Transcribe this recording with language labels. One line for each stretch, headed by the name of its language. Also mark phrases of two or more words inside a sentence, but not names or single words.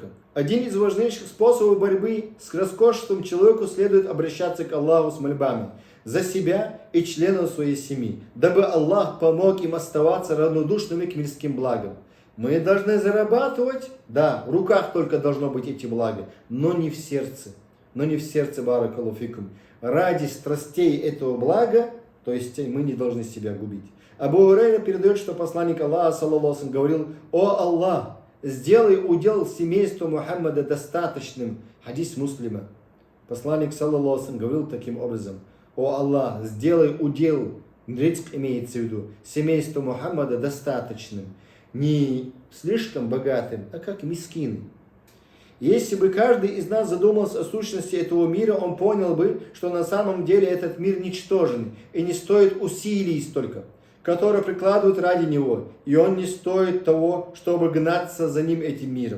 Russian: Один из важнейших способов борьбы с роскошеством человеку следует обращаться к Аллаху с мольбами за себя и членов своей семьи, дабы Аллах помог им оставаться равнодушными к мирским благам. Мы должны зарабатывать, да, в руках только должно быть эти блага, но не в сердце. Но не в сердце,
Arabic: بارك الله فيكم.
Russian: Ради страстей этого блага, то есть мы не должны себя губить. Абу Хурайра передает, что посланник Аллаха,
Arabic: صلى الله عليه وسلم,
Russian: говорил: «О Аллах, сделай удел семейства Мухаммада достаточным». Хадис Муслима. Посланник,
Arabic: صلى الله عليه وسلم,
Russian: говорил таким образом: «О Аллах, сделай удел», риск имеется в виду, семейства Мухаммада достаточным. Не слишком богатым, а как мискин. Если бы каждый из нас задумался о сущности этого мира, он понял бы, что на самом деле этот мир ничтожен и не стоит усилий столько, которые прикладывают ради него, и он не стоит того, чтобы гнаться за ним этим миром.